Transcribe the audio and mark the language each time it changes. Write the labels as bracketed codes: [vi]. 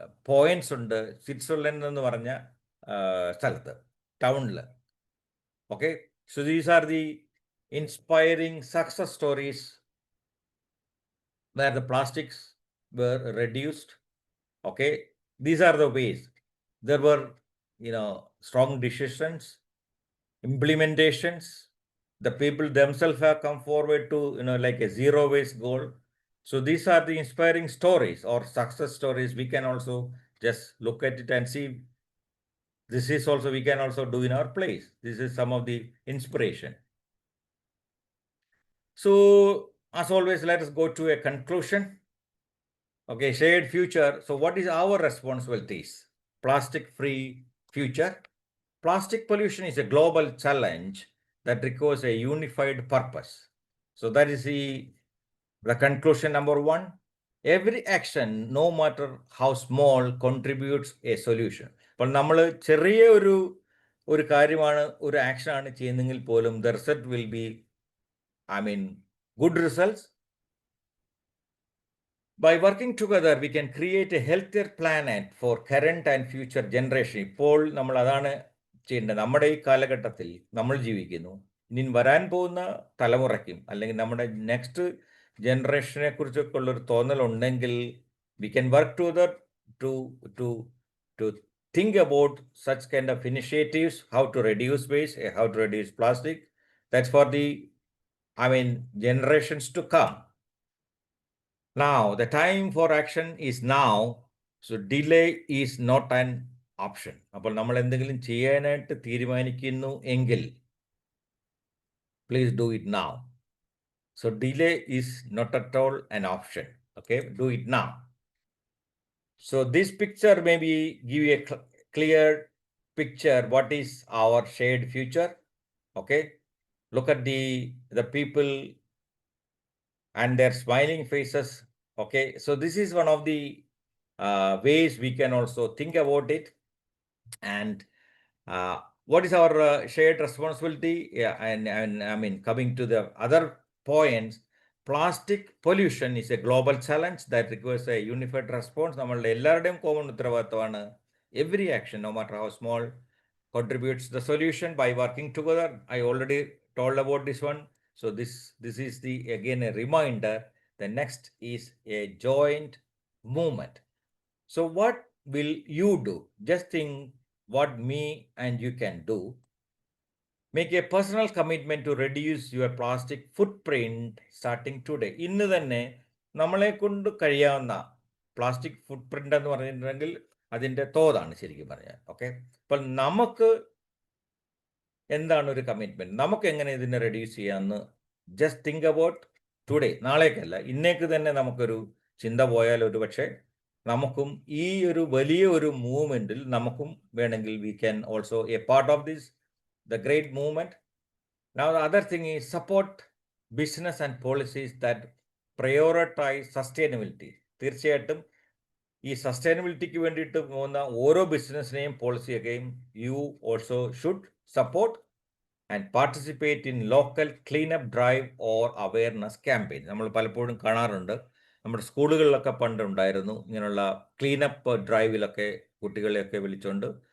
[ml] Points ഉണ്ട് Switzerland എന്ന് പറഞ്ഞ സ്ഥലത്ത്, ടൗണിൽ. [en] Okay, so these are the inspiring success stories where the plastics were reduced. Okay, these are the ways. There were, strong decisions, implementations. The people themselves have come forward to, like a zero waste goal. So these are the inspiring stories or success stories. We can also just look at it and see. This is also, we can also do in our place. This is some of the inspiration. So as always, let us go to a conclusion. Okay, shared future. So what is our responsibilities? Plastic-free future. Plastic pollution is a global challenge that requires a unified purpose. So that is the conclusion number 1. Every action, no matter how small, contributes a solution. [ml] അപ്പോൾ നമ്മൾ ചെറിയ ഒരു കാര്യമാണ്, ഒരു ആക്ഷനാണ് ചെയ്യുന്നതെങ്കിൽ പോലും [en] the result will be, good results. By working together, we can create a healthier planet for current and future generation. [ml] ഇപ്പോൾ നമ്മൾ അതാണ് ചെയ്യേണ്ടത്. നമ്മുടെ ഈ കാലഘട്ടത്തിൽ നമ്മൾ ജീവിക്കുന്നു, ഇനി വരാൻ പോകുന്ന തലമുറയ്ക്കും അല്ലെങ്കിൽ നമ്മുടെ നെക്സ്റ്റ് ജനറേഷനെ കുറിച്ചൊക്കെ ഉള്ളൊരു തോന്നലുണ്ടെങ്കിൽ [en] we can work together to think about such kind of initiatives, how to reduce waste, how to reduce plastic. That's for the generations to come. Now, the time for action is now, so delay is not an option. [ml] അപ്പോൾ നമ്മൾ എന്തെങ്കിലും ചെയ്യാനായിട്ട് തീരുമാനിക്കുന്നു എങ്കിൽ [en] please do it now. So delay is not at all an option. Okay, do it now. So this picture maybe give you a clear picture what is our shared future. Okay, look at the people and their smiling faces. Okay, so this is one of the ways we can also think about it. And what is our shared responsibility? Yeah, and coming to the other points, plastic pollution is a global challenge that requires a unified response. [ml] നമ്മളുടെ എല്ലാവരുടെയും common ഉത്തരവാദിത്തമാണ്. [en] Every action, no matter how small, contributes to the solution by working together. I already told about this one. So this is again a reminder. The next is a joint movement. So what will you do? Just think what me and you can do. Make a personal commitment to reduce your plastic footprint starting today. [ml] ഇന്ന് തന്നെ നമ്മളെ കൊണ്ട് കഴിയാവുന്ന plastic ഫുട് print എന്ന് പറഞ്ഞിട്ടുണ്ടെങ്കിൽ അതിൻ്റെ തോതാണ് ശരിക്കും പറഞ്ഞാൽ. ഓക്കെ, അപ്പോൾ നമുക്ക് എന്താണ് ഒരു കമ്മിറ്റ്മെന്റ്, നമുക്ക് എങ്ങനെ ഇതിനെ റെഡ്യൂസ് ചെയ്യാമെന്ന് [en] Just think about today. [ml] നാളേക്കല്ല, ഇന്നേക്ക് തന്നെ നമുക്കൊരു ചിന്ത പോയാൽ ഒരു പക്ഷേ നമുക്കും ഈ ഒരു വലിയ ഒരു മൂവ്മെന്റിൽ നമുക്കും വേണമെങ്കിൽ [en] We can also a part of this the great movement. Now the other thing is support business and policies that prioritize sustainability. [ml] തീർച്ചയായിട്ടും ഈ സസ്റ്റൈനബിലിറ്റിക്ക് വേണ്ടിയിട്ട് പോകുന്ന ഓരോ ബിസിനസ്സിനെയും പോളിസിയൊക്കെയും [en] You also should support and participate in local cleanup drive or awareness campaign. [ml] നമ്മൾ പലപ്പോഴും കാണാറുണ്ട്, നമ്മുടെ സ്കൂളുകളിലൊക്കെ പണ്ടുണ്ടായിരുന്നു ഇങ്ങനെയുള്ള ക്ലീനപ്പ് ഡ്രൈവിലൊക്കെ കുട്ടികളെയൊക്കെ വിളിച്ചുകൊണ്ട്.